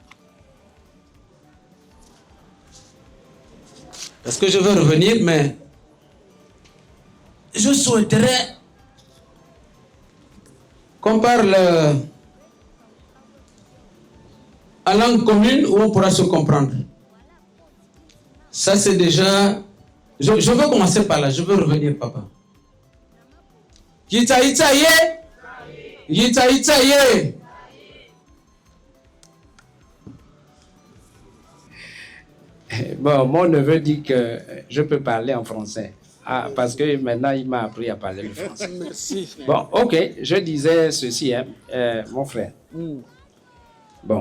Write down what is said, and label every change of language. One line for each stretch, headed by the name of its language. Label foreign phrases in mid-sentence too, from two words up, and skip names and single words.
French: Parce que je veux revenir, mais je souhaiterais qu'on parle en langue commune où on pourra se comprendre. Ça, c'est déjà... Je veux commencer par là, je veux revenir, papa. Yita yita ye! Yita yita ye! Bon, mon neveu dit que je peux parler en français. Parce que maintenant, il m'a appris à parler le français. Merci. Bon, ok, je disais ceci, hein, mon frère. Bon.